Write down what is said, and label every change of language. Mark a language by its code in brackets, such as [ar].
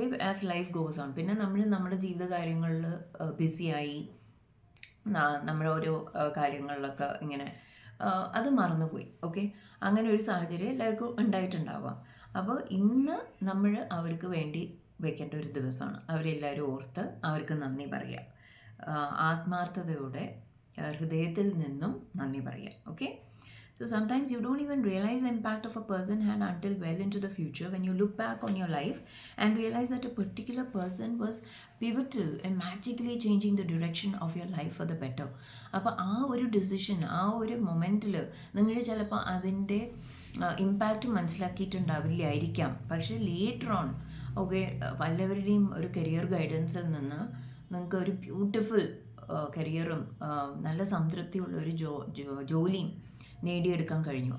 [en] as life goes on [ml] പിന്നെ നമ്മൾ നമ്മുടെ ജീവിത കാര്യങ്ങളിൽ ബിസിയായി, നമ്മുടെ ഓരോ കാര്യങ്ങളിലൊക്കെ ഇങ്ങനെ അത് മറന്നുപോയി. അങ്ങനെ ഒരു സാഹചര്യം എല്ലാവർക്കും ഉണ്ടായിട്ടുണ്ടാവാം. അപ്പോൾ ഇന്ന് നമ്മൾ അവർക്ക് വേണ്ടി വെക്കേണ്ട ഒരു ദിവസമാണ്. അവരെല്ലാവരും ഓർത്ത് അവർക്ക് നന്ദി പറയുക, ആത്മാർത്ഥതയോടെ ഹൃദയത്തിൽ നിന്നും നന്ദി പറയുക. [en] So sometimes you don't even realize the impact of a person had until well into the future when you look back on your life and realize that a particular person was pivotal in magically changing the direction of your life for the better. [ml] അപ്പോൾ ആ ഒരു decision, ആ ഒരു മൊമെൻറ്റിൽ നിങ്ങൾ ചിലപ്പോൾ അതിൻ്റെ impact മനസ്സിലാക്കിയിട്ടുണ്ടാവില്ലായിരിക്കാം. പക്ഷേ later on പലവരുടെയും ഒരു കരിയർ ഗൈഡൻസിൽ നിന്ന് നിങ്ങൾക്ക് ഒരു ബ്യൂട്ടിഫുൾ കരിയറും നല്ല സംതൃപ്തിയുള്ള ഒരു ജോലിയും നേടിയെടുക്കാൻ കഴിഞ്ഞു.